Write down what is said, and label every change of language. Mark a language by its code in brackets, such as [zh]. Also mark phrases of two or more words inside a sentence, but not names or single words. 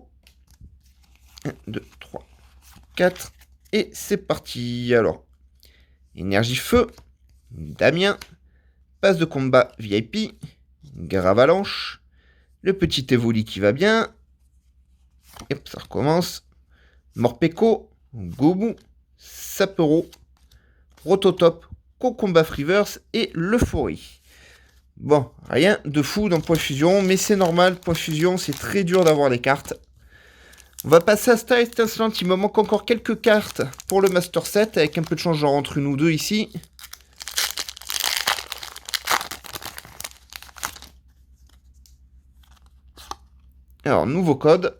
[fr] 1, 2, 3, 4. Et c'est parti. Alors, énergie feu. Damien. Passe de combat VIP. Gravalanche. Le petit Evoli qui va bien. Hop, ça recommence. Morpeko. Gobu. Sapero. Rototop. Cocomba Freeverse et l'Euphorie. Bon, rien de fou dans Point Fusion, mais c'est normal, Point Fusion, c'est très dur d'avoir les cartes. On va passer à Star Étincelante, il me manque encore quelques cartes pour le Master Set, avec un peu de chance, j'en rentre une ou deux ici. Alors, nouveau code.